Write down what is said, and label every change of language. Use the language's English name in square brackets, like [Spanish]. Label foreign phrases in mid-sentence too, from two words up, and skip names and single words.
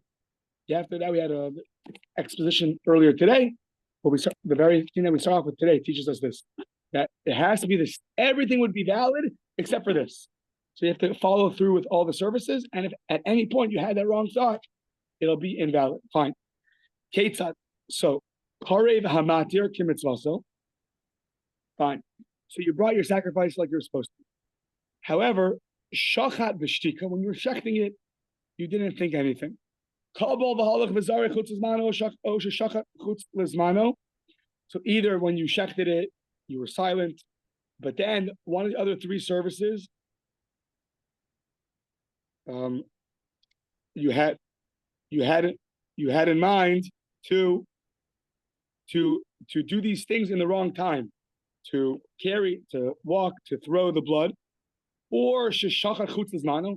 [English] After that, we had an exposition earlier today. The very thing that we start off with today teaches us this, that it has to be this. Everything would be valid except for this. So you have to follow through with all the services. And if at any point you had that wrong thought, it'll be invalid. Fine. Ketzad. [Hebrew] So, קרב המתיר כמצותו. [English] Fine. So you brought your sacrifice like you're supposed to. However, [Hebrew] שחט בשתיקה, [English] when you were shechting it, you didn't think anything. So either when you shechted it, you were silent, But then one of the other three services, you had in mind to do these things in the wrong time, to carry, to walk, to throw the blood, or [Hebrew] שחשב חוץ לזמנו.